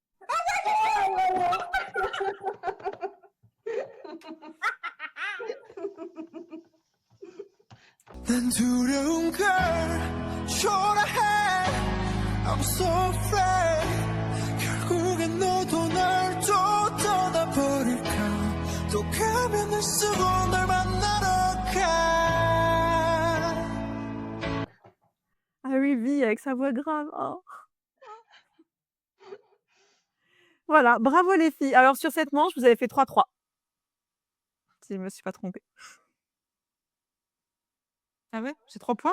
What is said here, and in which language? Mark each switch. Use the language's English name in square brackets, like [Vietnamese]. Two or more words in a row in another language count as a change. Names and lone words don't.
[Korean] 난 두려운 걸 초라해 [English] I'm so afraid [Korean] 결국엔 너도 날 또 떠나버릴까 또 가면을 쓰고 널 만나러 가 [French] Harry V avec sa voix grave. Oh. Voilà, bravo les filles. Alors sur cette manche, vous avez fait 3-3. Si je me suis pas trompée. Ah ouais, j'ai 3 points.